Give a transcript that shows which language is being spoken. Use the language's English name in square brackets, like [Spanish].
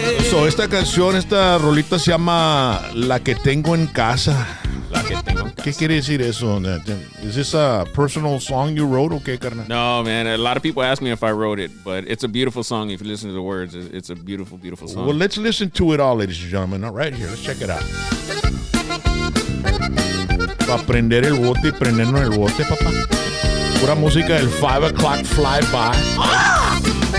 [Spanish] So, esta canción, esta rolita se llama La que tengo en casa. La que tengo. ¿Qué quiere decir eso? [English] Is this a personal song you wrote [Spanish] o qué, carnal? [English] No, man. A lot of people ask me if I wrote it, but it's a beautiful song. If you listen to the words, it's a beautiful, beautiful song. Well, let's listen to it all, ladies and gentlemen. All right, here, let's check it out. [Spanish] Para prender el bote y prendernos el bote, papá. Pura música del 5 o'clock flyby.